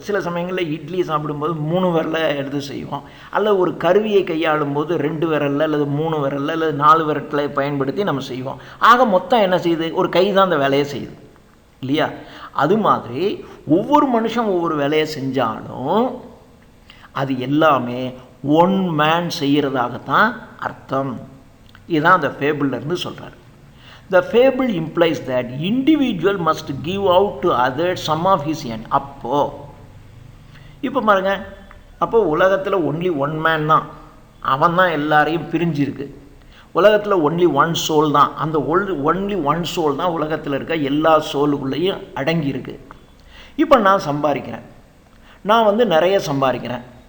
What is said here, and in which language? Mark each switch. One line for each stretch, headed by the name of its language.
Tamil: சில சமயங்களில் இட்லி சாப்பிடும்போது 3 விரலை எடுத்து செய்வோம். அல்லது ஒரு கருவியை கையாளும் போது 2 விரலில் அல்லது 3 விரலில் அல்லது 4 விரலை பயன்படுத்தி நம்ம செய்வோம். ஆக மொத்தம் என்ன செய்யுது, ஒரு கை தான் அந்த வேலையை செய்யுது இல்லையா. அது மாதிரி ஒவ்வொரு மனுஷன் ஒவ்வொரு வேலையை செஞ்சாலும் அது எல்லாமே ஒன் மேன் செய்கிறதாகத்தான் அர்த்தம். இதுதான் அந்த ஃபேபிள்லேருந்து சொல்கிறார்.
English: The fable implies that individual must give out to others some of his end.
Tamil: இப்போ பாருங்க, அப்போ உலகத்தில்
English: only one man
Tamil: தான், அவன் தான் எல்லாரையும் பிரிஞ்சிருக்கு. உலகத்தில்
English: only one soul
Tamil: தான், அந்த ஒன்லி ஒன் சோல் தான் உலகத்தில் இருக்க எல்லா சோலுக்குள்ளேயும் அடங்கியிருக்கு. இப்போ நான் சம்பாதிக்கிறேன், நான் நிறைய சம்பாதிக்கிறேன்.